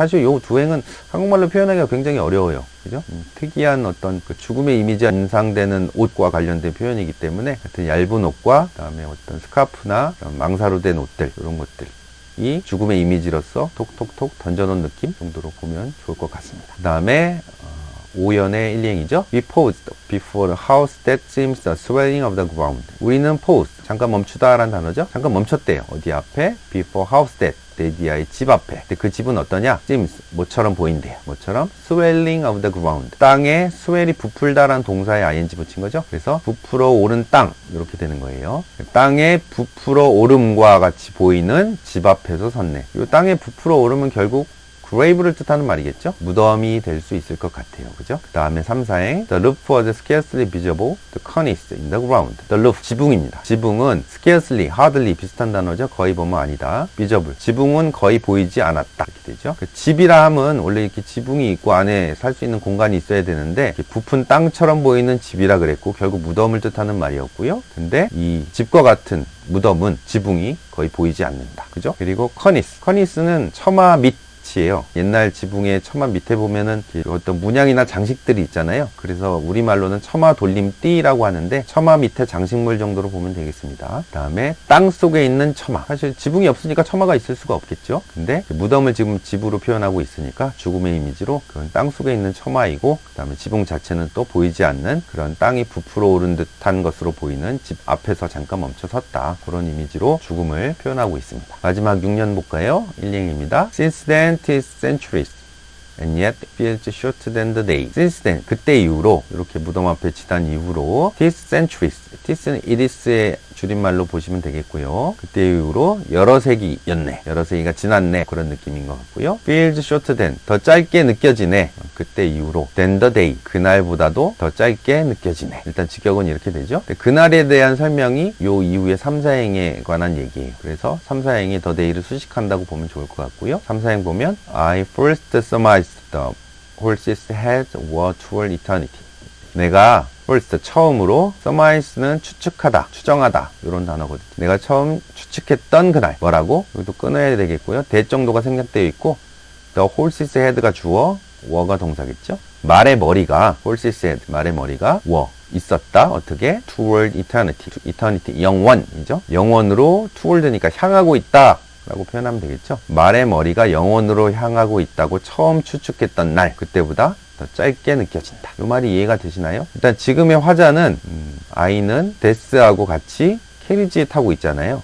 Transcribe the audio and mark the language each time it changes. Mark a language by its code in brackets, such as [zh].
[ko] 사실 이 두 행은 한국말로 표현하기가 굉장히 어려워요. 그죠? 특이한 어떤 그 죽음의 이미지가 연상되는 옷과 관련된 표현이기 때문에 하여튼 얇은 옷과 그다음에 어떤 스카프나 망사로 된 옷들, 이런 것들 이 죽음의 이미지로서 톡톡톡 던져놓은 느낌 정도로 보면 좋을 것 같습니다. 그 다음에 오연의 일행이죠. [en] We paused before the house that seems the swelling of the ground. [ko] 우리는 pause, 잠깐 멈추다 라는 단어죠. 잠깐 멈췄대요. 어디 앞에? Before house that, 데디아의 집 앞에. 근데 그 집은 어떠냐? seems, 뭐처럼 보인대요. 뭐처럼? swelling of the ground. 땅에 swell이 부풀다라는 동사에 ing 붙인 거죠. 그래서 부풀어 오른 땅, 이렇게 되는 거예요. 땅에 부풀어 오름과 같이 보이는 집 앞에서 섰네. 이 땅에 부풀어 오름은 결국 grave를 뜻하는 말이겠죠. 무덤이 될 수 있을 것 같아요. 그죠? 그 다음에 3, 4행 [en] The roof was scarcely visible, the cornice in the ground. The roof, [ko] 지붕입니다. 지붕은 scarcely, hardly 비슷한 단어죠. 거의 보면 아니다. visible, 지붕은 거의 보이지 않았다, 이렇게 되죠. 그 집이라 함은 원래 이렇게 지붕이 있고 안에 살 수 있는 공간이 있어야 되는데 부푼 땅처럼 보이는 집이라 그랬고 결국 무덤을 뜻하는 말이었고요. 근데 이 집과 같은 무덤은 지붕이 거의 보이지 않는다. 그죠? 그리고 cornice, cornice는 처마 밑 빛이에요. 옛날 지붕의 처마 밑에 보면은 어떤 문양이나 장식들이 있잖아요. 그래서 우리말로는 처마 돌림띠라고 하는데 처마 밑에 장식물 정도로 보면 되겠습니다. 그 다음에 땅 속에 있는 처마. 사실 지붕이 없으니까 처마가 있을 수가 없겠죠. 근데 무덤을 지금 집으로 표현하고 있으니까 죽음의 이미지로 그건 땅 속에 있는 처마이고, 그 다음에 지붕 자체는 또 보이지 않는 그런 땅이 부풀어 오른 듯한 것으로 보이는 집 앞에서 잠깐 멈춰 섰다. 그런 이미지로 죽음을 표현하고 있습니다. 마지막 6년 볼까요? 1링입니다. [en] Since then, 'tis centuries. And yet feels shorter than the day. [ko] Since then, 그때 이후로, 이렇게 무덤 앞에 지난 이후로, 'tis centuries. 'tis는 it is의 줄임말로 보시면 되겠고요. 그때 이후로 여러 세기였네. 여러 세기가 지났네. 그런 느낌인 것 같고요. feels shorter than. 더 짧게 느껴지네. 그때 이후로. than the day. 그날보다도 더 짧게 느껴지네. 일단 직역은 이렇게 되죠. 그날에 대한 설명이 요 이후의 3, 4행에 관한 얘기예요. 그래서 3, 4행이 the day를 수식한다고 보면 좋을 것 같고요. 3, 4행 보면 [en] I first surmised the horse's head were toward eternity. [ko] 내가 first 처음으로 surmise는 추측하다, 추정하다 이런 단어거든요. 내가 처음 추측했던 그날 뭐라고? 여기도 끊어야 되겠고요. 대 정도가 생략되어 있고 the horse's head가 주어, were가 동사겠죠. 말의 머리가 horse's head, 말의 머리가 were 있었다. 어떻게? toward eternity, eternity 영원이죠. 영원으로 toward니까 향하고 있다 라고 표현하면 되겠죠. 말의 머리가 영원으로 향하고 있다고 처음 추측했던 날, 그때보다 더 짧게 느껴진다. 이 말이 이해가 되시나요? 일단 지금의 화자는 아이는 데스하고 같이 캐리지에 타고 있잖아요.